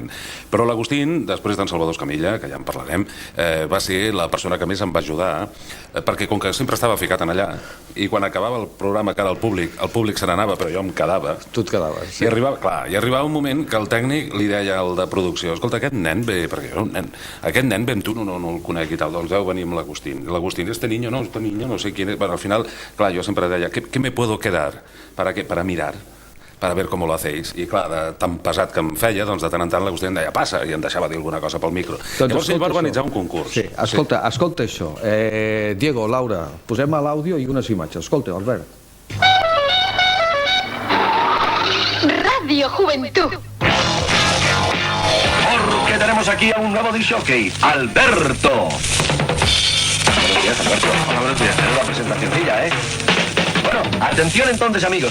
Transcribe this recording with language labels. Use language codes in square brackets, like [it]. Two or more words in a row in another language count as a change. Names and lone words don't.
[ca] Però l'Agustín, després d'en Salvador Escamilla, que ja en parlarem, va ser la persona que més em va ajudar, perquè com que sempre estava ficat en allà, i quan acabava el programa que era el públic se n'anava, però jo em quedava. Tu et quedaves, sí. I arribava un moment que el tècnic li deia al de producció, escolta, aquest nen ve, perquè jo era un nen, aquest nen ve amb tu, no el conec i tal, doncs deu venir amb l'Agustín. L'Agustín, [es] este niño, no sé quién és. Bueno, al final, clar, yo siempre decía, ¿qué me puedo quedar? ¿Para qué? Para mirar. per a ver cómo lo hacéis. [ca] I clar, de tan pesat que em feia, doncs de tant en tant l'Agustí em deia passa, i em deixava dir alguna cosa pel micro. Llavors ell va organitzar un concurs. Sí, escolta això. Diego, Laura, posem a l'àudio i unes imatges. Escolta, Albert. [es] Radio Juventud. Porque tenemos aquí a un nuevo disc jockey, Alberto. Buenos días, Alberto. Hola, buenos días. Tenemos la presentacioncilla, ¿eh? Bueno, atención entonces, amigos.